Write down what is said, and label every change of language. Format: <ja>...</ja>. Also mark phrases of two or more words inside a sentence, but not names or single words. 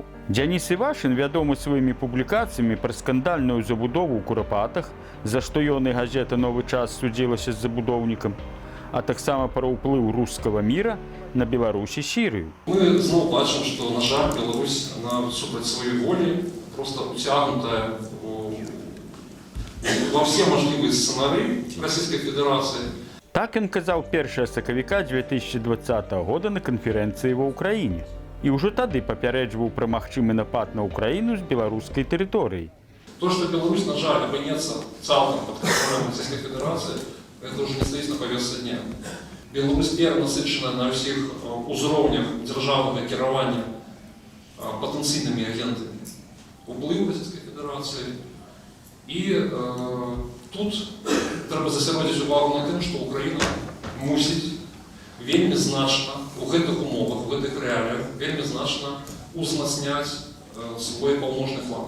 <be>Дзяніс Івашын вядомы сваімі публікацыямі пра скандальную забудову ў Курапатах, за што ён і газета «Новы час» судзілася з забудоўнікам, а таксама пра ўплыў рускага міра на Беларусь і Сірыю. Мы зноў бачым, што, на жаль, Беларусь супраць сваёй волі просто</be> <ru>утягнутая во все можливые сценарии</ru> <be>Российской Федерации. Так ён казаў 1 сакавіка 2020 года на канферэнцыі ва ўкраіне. І ўжо тады папярэджваў пра магчымы напад на Украіну з беларускай тэрыторыі.</be> <ru>То, что Беларусь,</ru> <be>на жаль, опынецца цалкам</be> <ru>под контролем Российской Федерации, это уже не стоит на повестке дня.</ru> <be>Беларусь перанасычана на всех узроўнях дзяржаўнага кіравання патэнцыйнымі агентамі уплыву Российской Федерации. И тут трэба засяродзіць увагу на тым, што Украіна мусіць вельмі значна у гэтых умовах, у гэтых рэаліях, вельмі значна узмацняць свой паўночны фланг.</be>